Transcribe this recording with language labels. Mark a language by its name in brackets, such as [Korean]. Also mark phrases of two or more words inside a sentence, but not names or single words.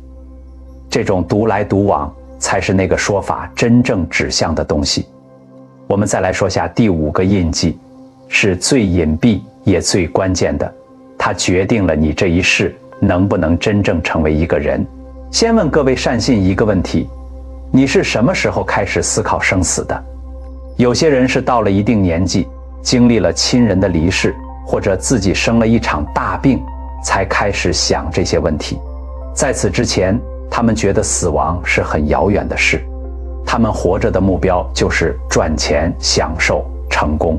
[Chinese] 這種獨來獨往才是那個說法真正指向的東西。我們再來說下第5個印記，是最隱蔽也最關鍵的，它決定了你這一世能不能真正成為一個人。先問各位善信一個問題，你是什麼時候開始思考生死的？有些人是到了一定年紀，經歷了親人的離世，或者自己生了一場大病，才開始想這些問題。在此之前，他們覺得死亡是很遙遠的事，他們活着的目標就是賺錢、享受、成功。